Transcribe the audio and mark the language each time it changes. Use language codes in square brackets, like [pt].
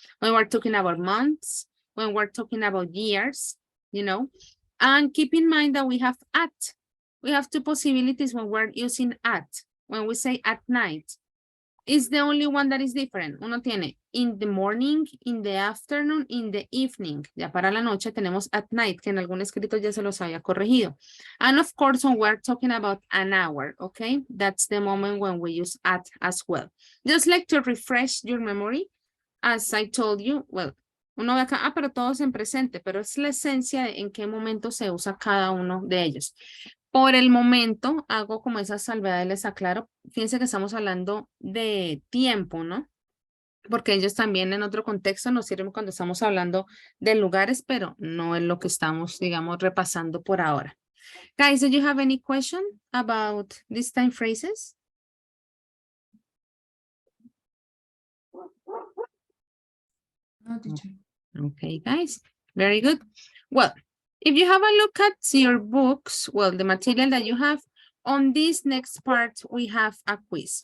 [en] When we're talking about months, when we're talking about years, you know. And keep in mind that we have at. We have two possibilities when we're using at. When we say at night, is the only one that is different. [es] Uno tiene [en] in the morning, in the afternoon, in the evening. [es] Ya para la noche tenemos [en] at night, [es] que en algún escrito ya se los había corregido. [en] And of course, when we're talking about an hour, okay? That's the moment when we use at as well. Just like to refresh your memory, as I told you, well, [es] uno ve acá, pero todos en presente, pero es la esencia de en qué momento se usa cada uno de ellos. Por el momento, hago como esa salvedad y les aclaro. Fíjense que estamos hablando de tiempo, ¿no? Porque ellos también en otro contexto nos sirven cuando estamos hablando de lugares, pero no es lo que estamos, digamos, repasando por ahora. [en] Guys, do you have any question about these time phrases? No, teacher. Okay, guys, very good. Well, if you have a look at your books, well, the material that you have, on this next part, we have a quiz.